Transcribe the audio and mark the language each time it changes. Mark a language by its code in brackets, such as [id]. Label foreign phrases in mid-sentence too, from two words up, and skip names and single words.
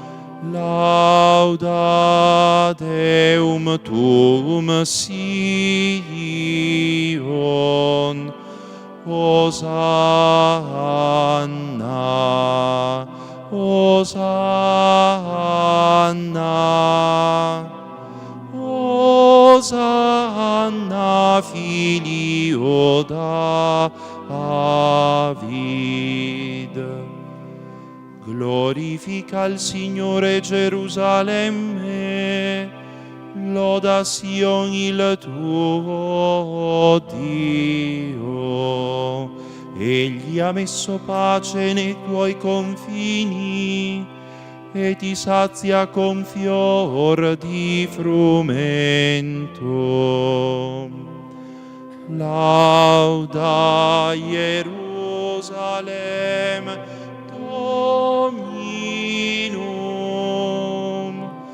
[la] lauda Deum tuum Sion, Osanna, Osanna, Osanna filio David. [it] Glorifica il Signore Gerusalemme, loda Sion il tuo Dio. Egli ha messo pace nei tuoi confini e ti sazia con fior di frumento. [la] Lauda Jerusalem Dominum,